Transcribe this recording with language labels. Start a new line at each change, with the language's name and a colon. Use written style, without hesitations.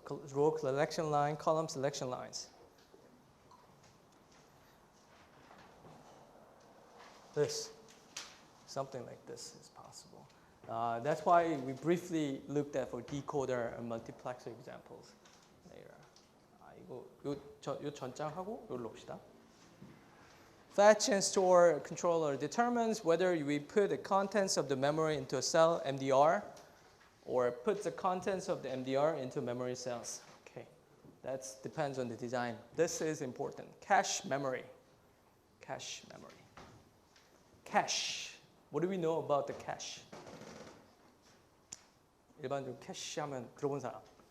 English: So row selection line, column selection lines. This, something like this is possible. That's why we briefly looked at for decoder and multiplexer examples later.
Korean: 요 전장하고 여기로 옵시다.
English: Fetch and store controller determines whether we put the contents of the memory into a cell, MDR, or put the contents of the MDR into memory cells. Okay, that depends on the design. This is important. Cache memory. Cache memory. Cache. What do we know about the cache?
Korean: 일반적으로 cache 하면 들어본 사람.